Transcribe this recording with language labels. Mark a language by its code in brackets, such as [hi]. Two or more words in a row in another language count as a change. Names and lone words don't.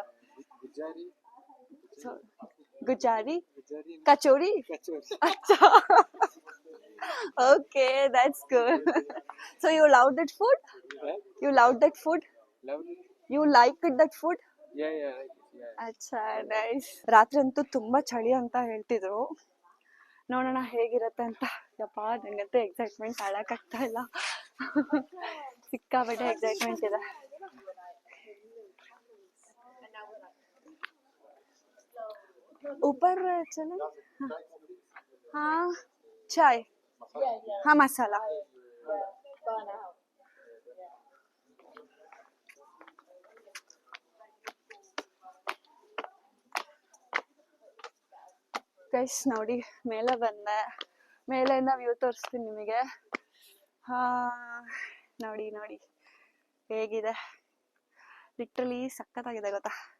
[en] Gujari. So, Gujari? Gujari. Kachori? Kachori. Acha. Okay, that's good. So you loved that food? Right? You loved that food? Lovely. You liked that food? Yeah. Right. Yeah. [kn] ಅಚ್ಚಾ, ನೈಸ್. ರಾತ್ರಿ ಅಂತೂ ತುಂಬಾ ಚಳಿ ಅಂತ ಹೇಳ್ತಿದ್ರು. ನೋಡೋಣ ಹೇಗಿರುತ್ತೆ ಅಂತ. ಯಪ್ಪ ನಂಗಂತೂ ಎಕ್ಸೈಟ್ಮೆಂಟ್ ಆಗ್ತಾ ಇಲ್ಲ. ಸಿಕ್ಕಾಪಟ್ಟೆ ಎಕ್ಸೈಟ್ಮೆಂಟ್ ಇದೆ. [hi] ऊपर चले हाँ चाय हाँ मसाला [kn] ಗೈಸ್ ನೋಡಿ ಮೇಲೆ ಬಂದೆ. ಮೇಲೆಯಿಂದ ವ್ಯೂ ತೋರಿಸ್ತೀನಿ ನಿಮಗೆ. ಹಾ ನೋಡಿ ನೋಡಿ ಹೇಗಿದೆ, ಲಿಟ್ರಲಿ ಸಖತ್ತಾಗಿದೆ ಗೊತ್ತಾ.